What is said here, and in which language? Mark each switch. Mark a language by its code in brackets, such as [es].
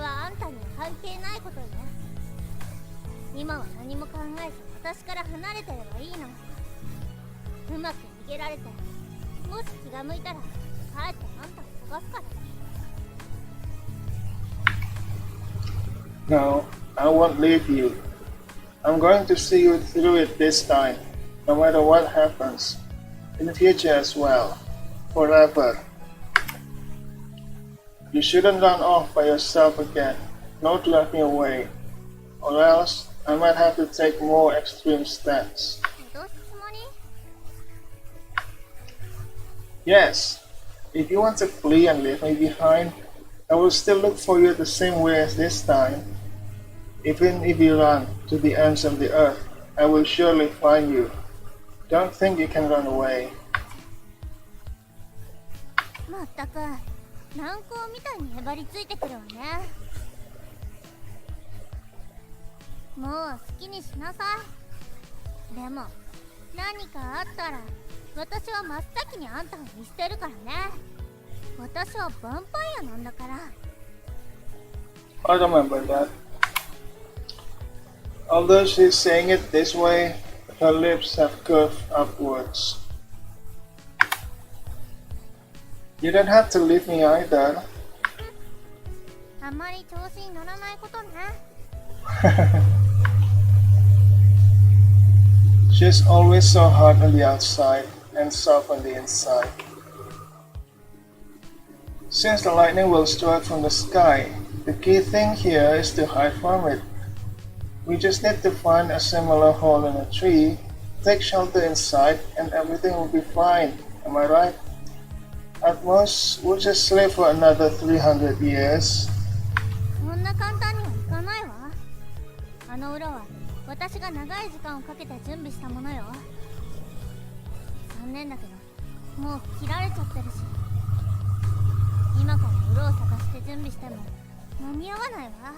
[ja] 関係ないことよ。今は何も考えず私から離れてればいいの。うまく逃げられて、もし気が向いたら帰ってあんたを探すから。 [en] No, I won't leave you. I'm going to see you through it this time, no matter what happens. In the future as well. Forever. You shouldn't run off by yourself again. No driving away. Or else, I might have to take more extreme steps. [ja] どうすつもり？ [en] Yes, if you want to flee and leave me behind, I will still look for you the same way as this time. Even if you run to the ends of the earth, I will surely find you. Don't think you can run away. [ja] まったく、軟膏みたいにへばりついてくるわね。もう好きにしなさい。でも、何かあったら、私は真っ先にあんたを見捨てるからね。私はヴァンパイアなんだから。 [en] I remember that. Although she's saying it this way, her lips have curved upwards. You don't have to leave me either. [ja] あんまり調子に乗らないことね。 [en] She's always so hard on the outside and soft on the inside. Since the lightning will strike from the sky, the key thing here is to hide from it. We just need to find a similar hole in a tree, take shelter inside, and everything will be fine. Am I right? At most, we'll just live for another 300 years. [ja] そんな簡単にはいかないわ。あの裏は私が長い時間をかけて準備したものよ。残念だけど、もう切られちゃってるし、今から裏を探して準備しても間に合わないわ。